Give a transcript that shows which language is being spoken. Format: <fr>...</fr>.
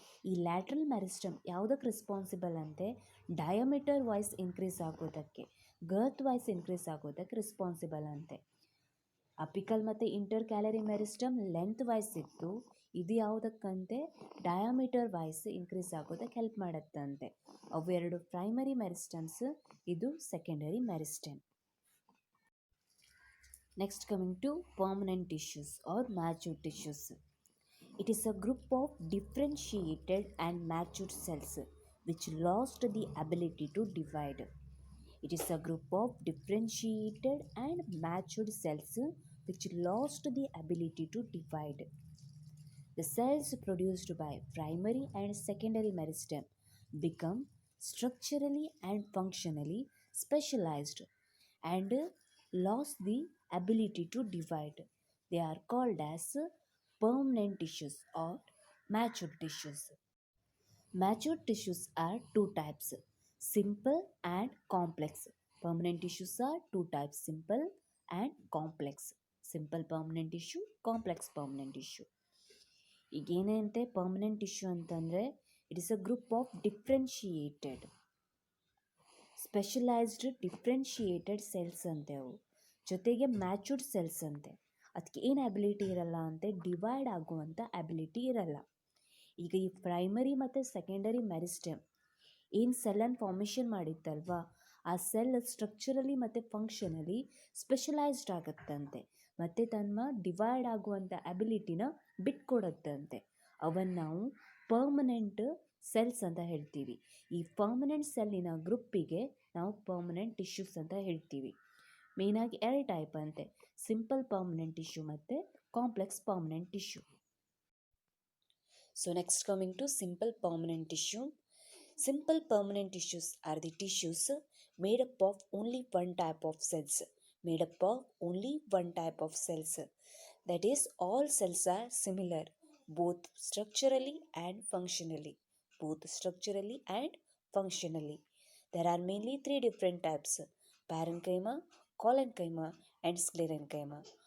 <kn>ಈ lateral meristem ಯಾವುದಕ್ಕೆ responsible ಅಂತೆ? ಡಯಾಮೀಟರ್ ವೈಸ್ ಇನ್ಕ್ರೀಸ್ ಆಗೋದಕ್ಕೆ, ಗರ್ತ್ ವೈಸ್ ಇನ್ಕ್ರೀಸ್ ಆಗೋದಕ್ಕೆ ರೆಸ್ಪಾನ್ಸಿಬಲ್ ಅಂತೆ. ಅಪಿಕಲ್ ಮತ್ತು inter calorie meristem length wise ಇತ್ತು, ಇದು ಯಾವುದಕ್ಕಂತೆ? ಡಯಾಮೀಟರ್ ವೈಸ್ ಇನ್ಕ್ರೀಸ್ ಆಗೋದಕ್ಕೆ ಹೆಲ್ಪ್ ಮಾಡುತ್ತಂತೆ. ಅವೆರಡು ಪ್ರೈಮರಿ ಮೆರಿಸ್ಟಮ್ಸ್, ಇದು secondary meristem.</kn> <en>Next, coming to permanent tissues or mature tissues. It is a group of differentiated and matured cells which lost the ability to divide. It is a group of differentiated and matured cells which lost the ability to divide. The cells produced by primary and secondary meristem become structurally and functionally specialized and lost the ability to divide. They are called as permanent tissues or matured tissues. Matured tissues are two types, simple and complex. Permanent tissues are two types, simple and complex. Simple permanent tissue, complex permanent tissue.</en> <kn>ಈಗೇನಂತೆ permanent tissue ಅಂತಂದರೆ</kn> <en>it is a group of differentiated</en> <kn>specialised differentiated cells ಅಂತೆ ಅವು, ಜೊತೆಗೆ ಮ್ಯಾಚುರ್ಡ್ cells ಅಂತೆ. ಅದಕ್ಕೆ ಏನು ability ಇರಲ್ಲ ಅಂತೆ, divide ಆಗುವಂಥ ಅಬಿಲಿಟಿ ಇರಲ್ಲ. ಈಗ ಈ ಪ್ರೈಮರಿ ಮತ್ತು ಸೆಕೆಂಡರಿ ಮೆರಿಸ್ಟೆಮ್ ಏನು ಸೆಲ್ಲನ್ನು ಫಾರ್ಮೇಷನ್ ಮಾಡಿತ್ತಲ್ವಾ, ಆ ಸೆಲ್ ಸ್ಟ್ರಕ್ಚರಲಿ ಮತ್ತು ಫಂಕ್ಷನಲಿ ಸ್ಪೆಷಲೈಸ್ಡ್ ಆಗುತ್ತಂತೆ ಮತ್ತು ತನ್ನ ಡಿವೈಡ್ ಆಗುವಂಥ ಅಬಿಲಿಟಿನ ಬಿಟ್ಕೊಡುತ್ತಂತೆ. ಅವನ್ನು ನಾವು ಪರ್ಮನೆಂಟ್ ಸೆಲ್ಸ್ ಅಂತ ಹೇಳ್ತೀವಿ. ಈ ಪರ್ಮನೆಂಟ್ ಸೆಲ್ಲಿನ ಗ್ರೂಪಿಗೆ ನಾವು ಪರ್ಮನೆಂಟ್ ಟಿಶ್ಯೂಸ್ ಅಂತ ಹೇಳ್ತೀವಿ. ಮೇಯ್ನಾಗಿ 2 ಟೈಪ್ ಅಂತೆ, ಸಿಂಪಲ್ ಪರ್ಮನೆಂಟ್ ಟಿಶ್ಯೂ ಮತ್ತು complex permanent tissue.</kn> <en>So next coming to simple permanent tissue. Simple permanent tissues are the tissues made up of only one type of cells. Made up of only one type of cells. That is, all cells are similar, both structurally and functionally. Both structurally and functionally. There are mainly 3 different types: parenchyma, collenchyma, and sclerenchyma.</en>